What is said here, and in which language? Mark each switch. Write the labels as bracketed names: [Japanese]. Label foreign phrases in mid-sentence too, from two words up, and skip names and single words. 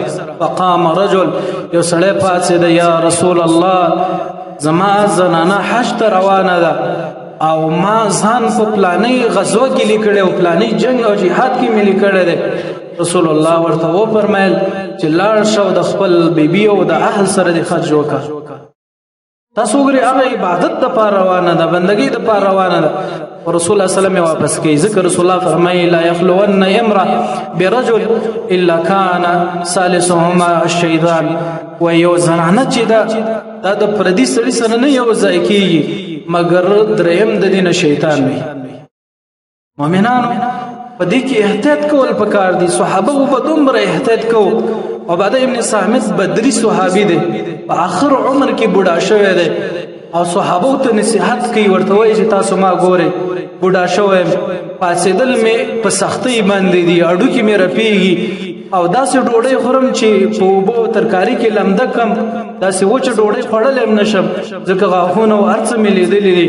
[Arabic] فقام رجل، [Pashto] یو سړی پاڅېده، یا رسول الله زما زنانه حج ته روانه ده او ما ځان په پلاني غزوه کې لیکلی او پلاني جنگ او جهاد کې مې لیکلی دی. رسول الله ورته وفرمایل چې لاړ شه او د خپل بیبي او د اهل سره د حج وکړه. تاسو وګورئ هغه عبادت دپاره روانه ده، بندګۍ دپاره روانه ده، رسول الله [Arabic] صلی الله علیه وسلم [Pashto] واپس کوي. ذکر رسول الله فرمایي [Arabic] لا یخلون امرأ برجل الا كان ثالثهما الشیطان. [Pashto] و یو زنانه چې دا د پردي سړي سره نه یو ځای کېږي مګر دریم د دې نه شیطان وي. مؤمنانو په دې کې احتیاط کول پکار دي. صحابه په دومره احتیاط کوو. عباده ابن صامت بدري صحابي دی، په آخر عمر کې بوډا شوی دی او صحابو ته نصیحت کوي، ورته وایي چې تاسو ما ګورئ بوډا شوی یم، پاڅېدل مې په سختۍ باندې دي، هډوکي مې رپېږي او داسې ډوډۍ خورم چې په اوبو او ترکاري کې لمده کم، داسې وچه ډوډۍ خوړلی هم نشم ځکه غاښونه او هر څه مې لیدلي دي.